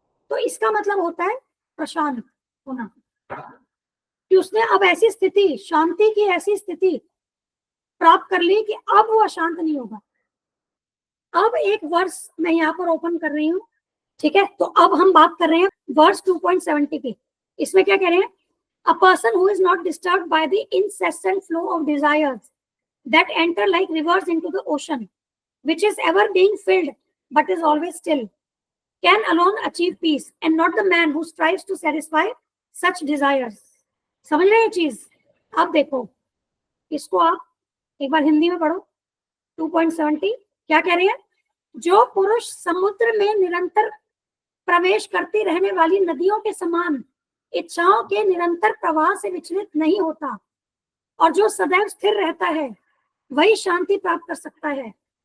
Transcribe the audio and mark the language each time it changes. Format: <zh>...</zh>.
<hi>तो इसका मतलब होता है प्रशांत होना, कि उसने अब ऐसी स्थिति, शांति की ऐसी स्थिति प्राप्त कर ली कि अब वो अशांत नहीं होगा। अब एक वर्स मैं यहाँ पर ओपन कर रही हूँ, ठीक है। तो अब हम बात कर रहे हैं वर्स 2.70 की। इसमें क्या कह रहे हैं,</hi> <en>A person who is not disturbed by the incessant flow of desires that enter like rivers into the ocean, which is ever being filled but is always still, can alone achieve peace, and not the man who strives to satisfy such desires.</en> <hi>समझ रहे हैं ये चीज? आप देखो इसको, आप एक बार हिंदी में पढ़ो 2.70 क्या कह रही है? जो पुरुष समुद्र में निरंतर प्रवेश करती रहने वाली नदियों के समान इच्छाओं के निरंतर प्रवाह से विचलित नहीं होता और जो सदैव स्थिर रहता है, वही शांति प्राप्त कर सकता है।</hi>